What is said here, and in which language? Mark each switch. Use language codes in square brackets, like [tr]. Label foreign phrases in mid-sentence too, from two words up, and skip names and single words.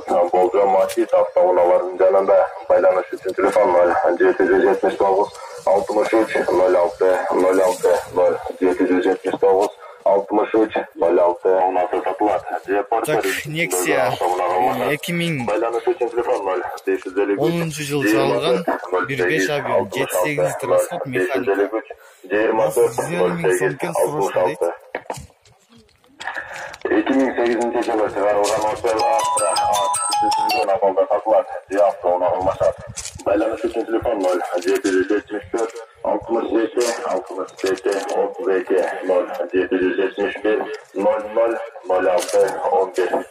[ky] Болжол Масит автоунааларынын жанында. Байланыш үчүн телефон 779 63 06 06 779 63 06 унасы сатылат. Так, Nexia 2010 жыл чыгарылган 1.5 объем 7-8 litr расход, механика. 24 миң сом eкен, срочно дейт. 2008 жылы чыгарылган Opel Astra сүзүлгөн абалда сатылат. Автоунаа алмашат. Байланыш үчүн телефон 774 67 67 32 771 00 06 11.